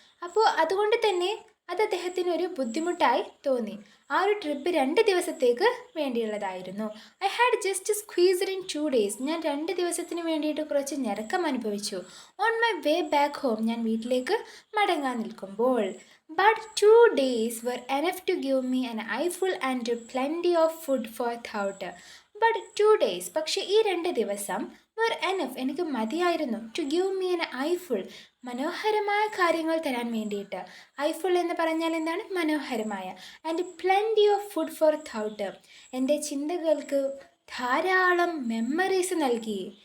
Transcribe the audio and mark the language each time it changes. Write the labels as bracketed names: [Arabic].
[Malayalam] അപ്പോൾ അതുകൊണ്ട് തന്നെ അത് അദ്ദേഹത്തിന് ഒരു ബുദ്ധിമുട്ടായി തോന്നി. ആ ഒരു ട്രിപ്പ് 2 ദിവസത്തേക്ക് വേണ്ടിയുള്ളതായിരുന്നു. [English] I had just squeezed in 2 days [Malayalam] ഞാൻ 2 ദിവസത്തിന് വേണ്ടിയിട്ട് കുറച്ച് ഞെരുക്കം അനുഭവിച്ചു. [English] on my way back home [Malayalam] ഞാൻ വീട്ടിലേക്ക് മടങ്ങാൻ നിൽക്കുമ്പോൾ. [English] But 2 days were enough to give me an eyeful and plenty of food for thought. But 2 days [Malayalam] പക്ഷേ ഈ 2 ദിവസം [English] were enough [Malayalam] എനിക്ക് മതിയായിരുന്നു. [English] to give me an eyeful [Malayalam] മനോഹരമായ കാര്യങ്ങൾ തരാൻ വേണ്ടിയിട്ട്. ഐഫുൾ എന്ന് പറഞ്ഞാൽ എന്താണ്? മനോഹരമായ. [English] and plenty of food for thought [Malayalam] എൻ്റെ ചിന്തകൾക്ക് ധാരാളം മെമ്മറീസ് നൽകി.